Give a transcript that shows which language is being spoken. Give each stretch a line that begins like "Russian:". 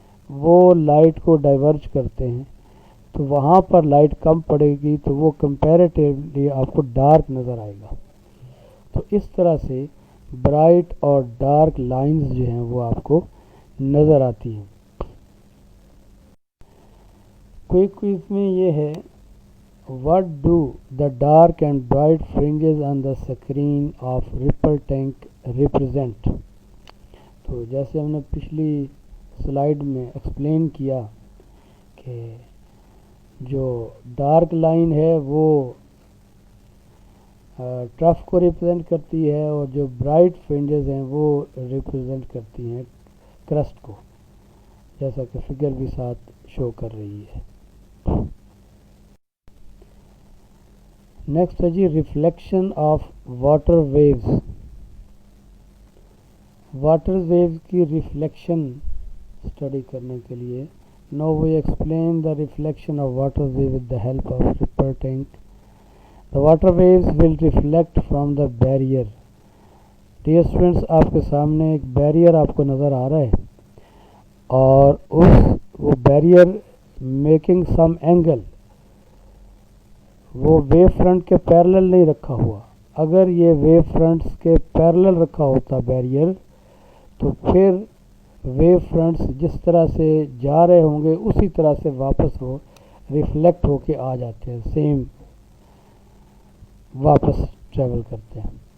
Urdu: وہ لائٹ کو ڈائیورج کرتے ہیں تو وہاں پر لائٹ کم پڑے گی تو وہ کمپیریٹیولی آپ کو ڈارک نظر آئے گا. تو اس طرح سے برائٹ اور ڈارک لائنز جو ہیں وہ آپ کو نظر آتی ہیں. کوئز میں یہ ہے
English: what do the dark and bright fringes on the screen of ripple tank represent.
Urdu: تو جیسے ہم نے پچھلی سلائیڈ میں ایکسپلین کیا کہ جو ڈارک لائن ہے وہ ٹرف کو ریپرزینٹ کرتی ہے اور جو برائٹ فرنجز ہیں وہ ریپرزینٹ کرتی ہیں کرسٹ کو، جیسا کہ فگر بھی ساتھ شو کر رہی ہے. نیکسٹ ہے جی reflection of water views. Water views کی ریفلیکشن اسٹڈی کرنے کے لیے
English: Now we explain the reflection of water wave with the help of ripple tank. The water waves will reflect from the barrier.
Urdu: Dear students, آپ کے سامنے ایک barrier آپ کو نظر آ رہا ہے اور وہ بیریئر
English: making some angle,
Urdu: وہ ویو فرنٹ کے پیرلل نہیں رکھا ہوا. اگر یہ ویو فرنٹس کے پیرلل رکھا ہوتا بیریئر تو پھر ویو فرنٹس جس طرح سے جا رہے ہوں گے اسی طرح سے واپس وہ ریفلیکٹ ہو کے آ جاتے ہیں، سیم واپس ٹریول کرتے ہیں.